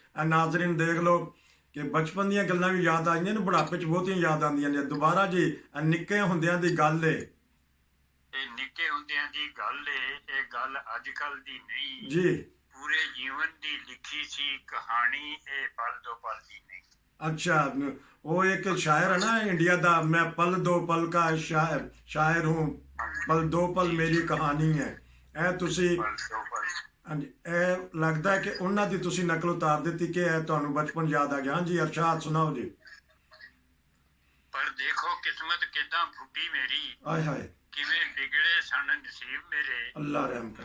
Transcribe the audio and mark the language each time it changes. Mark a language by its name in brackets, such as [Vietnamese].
[Punjabi] ਨਾਜ਼ਰੀਨ ਦੇਖ ਲਓ ਕਿ ਬਚਪਨ ਦੀਆਂ ਗੱਲਾਂ ਵੀ ਯਾਦ ਆਈਆਂ ਨੇ, ਬੁਢਾਪੇ 'ਚ ਬਹੁਤੀਆਂ ਯਾਦ ਆਉਂਦੀਆਂ ਨੇ। ਦੁਬਾਰਾ ਜੀ, ਨਿੱਕੇ ਹੁੰਦਿਆਂ ਦੀ ਗੱਲ ਏ, ਇਹ ਨਿੱਕੇ ਹੁੰਦਿਆਂ ਦੀ ਗੱਲ ਏ, ਇਹ ਗੱਲ ਅੱਜ ਕੱਲ ਦੀ ਨਹੀਂ ਜੀ। ਪੂਰੇ ਜੀਵਨ ਦੀ ਲਿਖੀ ਸੀ ਕਹਾਣੀ, ਇਹ ਪਲ ਦੋ ਪਲ ਦੀ ਨਹੀਂ। [Hindi] अच्छा, वो एक शायर है ना इंडिया का, मैं पल दो पल का शायर हूँ, पल दो पल मेरी कहानी है। [Punjabi] ਇਹ ਤੁਸੀਂ ਹਾਂਜੀ, ਇਹ ਲੱਗਦਾ ਹੈ ਕਿ ਉਹਨਾਂ ਦੀ ਤੁਸੀਂ ਨਕਲ ਉਤਾਰ ਦਿੱਤੀ ਕਿ ਇਹ ਤੁਹਾਨੂੰ ਬਚਪਨ ਯਾਦ ਆ ਗਿਆ। ਹਾਂਜੀ ਅਰਸ਼ਾਦ ਸੁਣਾਓ ਜੀ। ਪਰ ਦੇਖੋ ਕਿਸਮਤ ਕਿਦਾਂ ਫੁੱਟੀ ਮੇਰੀ, ਆਏ ਹਾਏ, ਕਿਵੇਂ ਵਿਗੜੇ ਸਨ ਨਸੀਬ ਮੇਰੇ। ਅੱਲਾ ਰਹਿਮ ਕਰੇ।